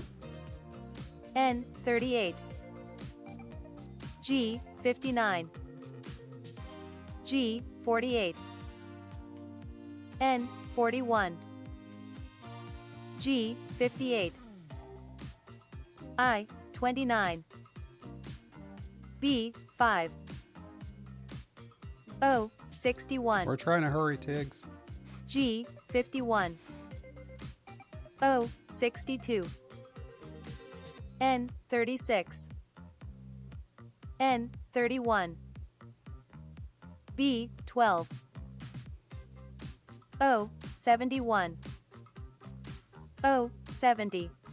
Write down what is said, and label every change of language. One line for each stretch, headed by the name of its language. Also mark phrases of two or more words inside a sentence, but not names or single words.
English: N 38, G 59, G 48, N 41, G 58, I 29, B 5, O 61. We're trying to hurry, Tiggs. G 51, O 62, N 36, N 31, B 12, O 71, O 70,